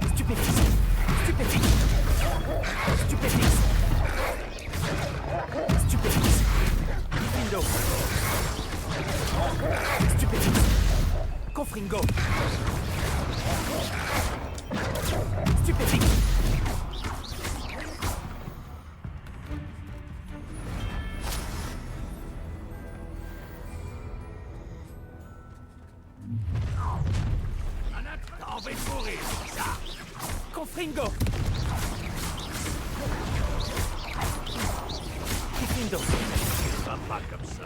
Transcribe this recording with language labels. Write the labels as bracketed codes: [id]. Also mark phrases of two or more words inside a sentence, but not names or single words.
[fr] Stupéfix. Stupéfix. Stupéfix. Stupéfix. Diffindo. Stupéfix. Confringo. Stupéfix. T'as envie de mourir, c'est ça? Confringo. Diffindo. Va pas comme ça.